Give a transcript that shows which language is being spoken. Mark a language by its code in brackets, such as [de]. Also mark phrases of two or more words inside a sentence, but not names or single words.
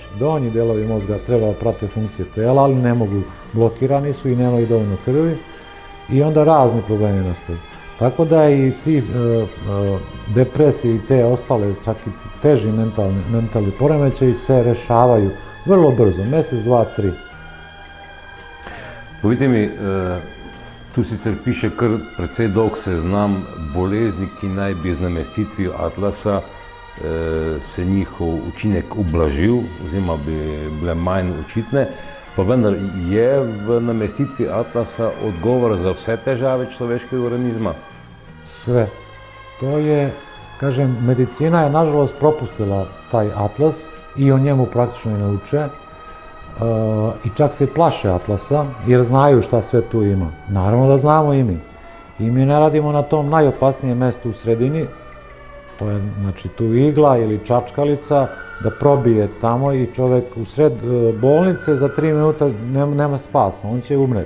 [sr] Donji delovi mozga treba da prate funkcije tela, ali ne mogu, blokirani su i nemaju dovoljno krvi i onda razni problemi nastaju. Tako da i ti depresije i te ostale, čak i teži mentalni poremećaji se rešavaju vrlo brzo, mesec, 2, 3. [sl] Povejte mi, tu sicer piše kar precej dolg seznam bolezni, ki naj bi z namestitvijo atlasa se njihov učinek ublažil, oziroma bi bile manj očitne, pa vendar je v namestitvi atlasa odgovor za vse težave človeškega organizma? [sr] Sve. To je, kažem, medicina je nažalost propustila taj atlas i o njemu praktično i ne uče. I čak se i plaše atlasa, jer znaju šta sve tu ima. Naravno da znamo i mi. I mi ne radimo na tom najopasnijem mestu u sredini, to je znači tu igla ili čačkalica, da probije tamo i čovek u sred bolnice za 3 minuta nema spasa, on će umreti.